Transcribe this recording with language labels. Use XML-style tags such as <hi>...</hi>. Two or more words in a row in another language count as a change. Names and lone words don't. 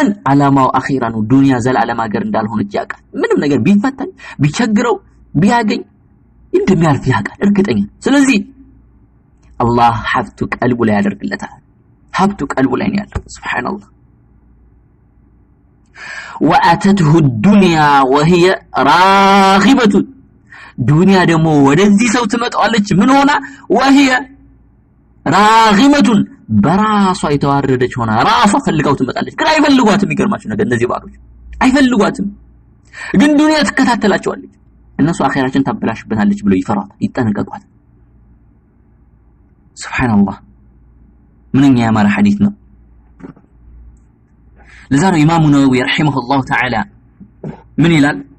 <am>ዓላማው አኺራ ነው። ዱንያ ዘላለም ሀገር እንዳልሆነች ያውቃል። ምንም ነገር ቢፈተን ቢቸግረው ቢያገኝ እንደሚያልፍ ያውቃል እርግጠኛ። ስለዚህ አላህ ሀብቱ ቀልቡ ላይ ያደርግለታል። ሀብቱ ቀልቡ ላይ ነው ያለው። ሱብሃንአላህ</am> <ar>وأتته الدنيا وهي راغبة</ar> <am>ዱንያ ደግሞ ወደዚህ ሰው ትመጣለች ምን ሆና</am> <ar>وهي راغمة</ar> <am>በራሷ የተዋረደች ሆና ራሷ ፈልጋው ትመጣለች። ግን አይፈልጓትም። ይገርማችሁ ነገር እነዚህ ባሮች አይፈልጓትም። ግን ዱንያ ትከታተላቸዋለች። እነሱ አኺራችን ታበላሽበታለች ብለው ይፈራሉ፣ ይጠነቀቋል። ሱብሃንአላህ ምንኛ ያማረ ሐዲስ ነው። ለዛ ነው ኢማሙ ነወዊ ረሂመሁላህ ተዓላ ምን ይላል?</am>